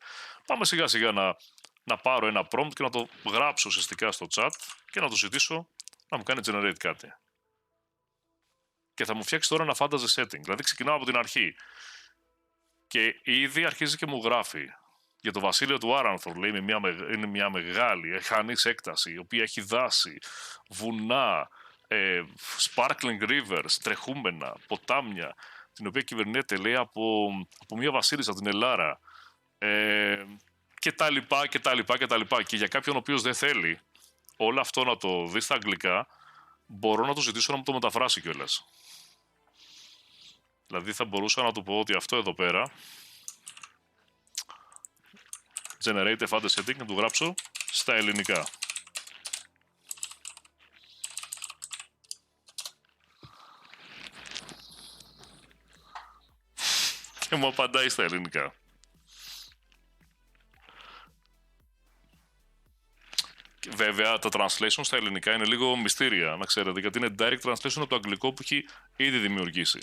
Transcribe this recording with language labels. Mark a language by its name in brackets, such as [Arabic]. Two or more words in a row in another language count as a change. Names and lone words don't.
[Greek] Πάμε σιγά σιγά να πάρω ένα prompt και να το γράψω ουσιαστικά στο chat και να το ζητήσω να μου κάνει generate κάτι. Και θα μου φτιάξει τώρα ένα [English] fantasy setting, [Greek] δηλαδή ξεκινάω από την αρχή. Και ήδη αρχίζει και μου γράφει για το βασίλειο του Άρανθορ, λέει, είναι μια μεγάλη, εχανής έκταση, η οποία έχει δάση, βουνά, [English] sparkling rivers, [Greek] τρεχούμενα, ποτάμια, την οποία κυβερνιέται, λέει, από μια βασίλισσα, την Ελάρα, και τα λοιπά, και τα λοιπά, και τα λοιπά. Και για κάποιον ο οποίος δεν θέλει όλο αυτό να το δει στα αγγλικά, μπορώ να του ζητήσω να μου το μεταφράσει κιόλας. Δηλαδή θα μπορούσα να του πω ότι αυτό εδώ πέρα [English] generate a fantasy setting, [Greek] να του γράψω στα ελληνικά. Και μου απαντάει στα ελληνικά. Βέβαια, τα translation στα ελληνικά είναι λίγο μυστήρια, να ξέρετε, γιατί είναι [English] direct translation [Greek] από το αγγλικό που έχει ήδη δημιουργήσει.